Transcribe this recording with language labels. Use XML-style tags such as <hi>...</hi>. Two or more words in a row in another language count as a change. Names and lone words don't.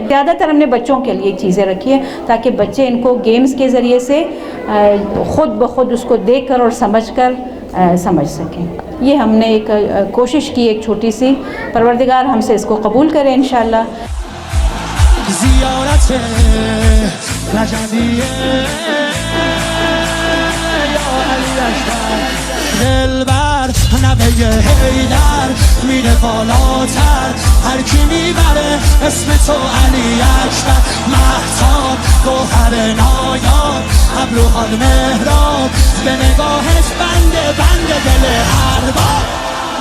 <ur>زیادہ تر ہم نے بچوں کے لیے چیزیں رکھی ہیں تاکہ بچے ان کو گیمز کے ذریعے سے خود بخود اس کو دیکھ کر اور سمجھ کر سمجھ سکیں. یہ ہم نے ایک کوشش کی ایک چھوٹی سی. پروردگار ہم سے اس کو قبول کرے انشاءاللہ.</ur> <fa>زیارت رجبیه یا علی اکبر دلبر نوه حیدر میره بالاتر هر کی میبره اسم تو علی اکبر مهتاب گوهر نایاب ابروها مهراب به نگاهش بنده بنده دل هر بار</fa>